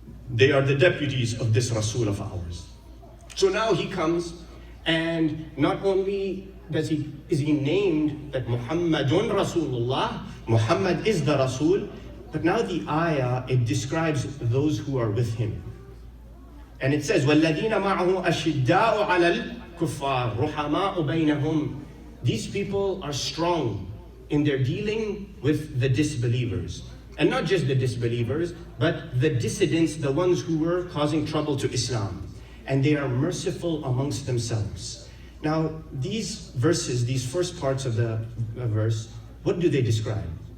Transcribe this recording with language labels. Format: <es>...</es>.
<en>They are the deputies of this Rasul of ours. So now he comes, and not only is he named that Muhammadun Rasulullah, Muhammad is the Rasul, but now the ayah, it describes those who are with him.</en> <ar>And it says, وَالَّذِينَ مَعَهُ أَشِدَّاءُ عَلَى الْكُفَّارِ رُحَمَاءُ بَيْنَهُمْ.</ar> <en>These people are strong in their dealing with the disbelievers. And not just the disbelievers, but the dissidents, the ones who were causing trouble to Islam. And they are merciful amongst themselves. Now, these verses, these first parts of the verse, what do they describe?</en>